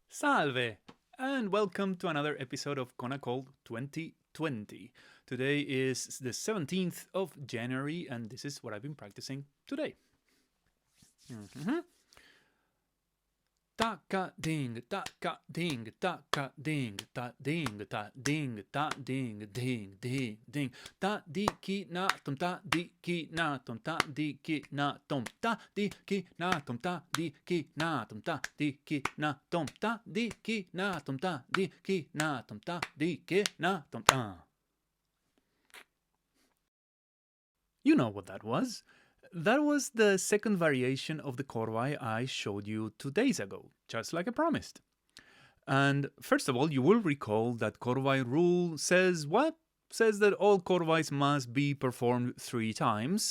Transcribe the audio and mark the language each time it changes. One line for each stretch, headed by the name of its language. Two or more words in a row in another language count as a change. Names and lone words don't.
English: Salve, and welcome to another episode of Konnakol 2020. Today is the 17th of January, and this is what I've been practicing today. Tha-ka-ding, tha-ka-ding, tha-ka-ding, tha-ding, tha-ding, tha-ding, ding, ding, ding. Tha-dhi-ki-na-thom, tha-dhi-ki-na-thom, tha-dhi-ki-na-thom, tha-dhi-ki-na-thom, tha-dhi-ki-na-thom, tha-dhi-ki-na-thom, tha-dhi-ki-na-thom, tha-dhi-ki-na-thom, tha-dhi-ki-na-thom. You know what that was. That was the second variation of the Korvai I showed you 2 days ago, just like I promised. And first of all, you will recall that Korvai rule says what? Says that all Korvais must be performed 3 times.